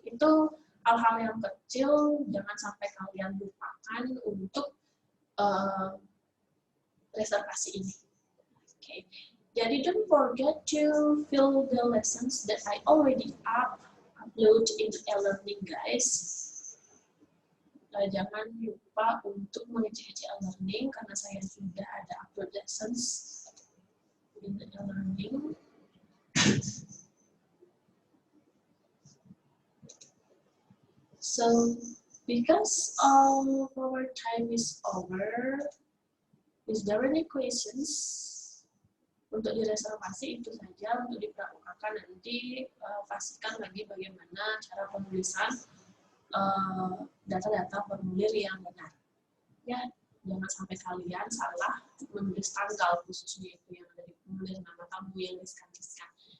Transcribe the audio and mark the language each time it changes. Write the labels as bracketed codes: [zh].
[id] Itu hal-hal yang kecil, jangan sampai kalian lupakan untuk reservasi ini. Oke, jadi [en] don't forget to fill the lessons that I already upload in e-learning, guys. [id] Jangan lupa untuk mengecek e-learning karena saya sudah ada [en] upload lessons in e-learning. So, because all of our time is over, is there any questions? [id] Untuk direservasi itu saja, untuk diperlakukan nanti pastikan lagi bagaimana cara penulisan data-data formulir yang benar. Ya, jangan sampai kalian salah menulis tanggal khususnya itu yang ada di formulir nama tamu yang diskan-diskan.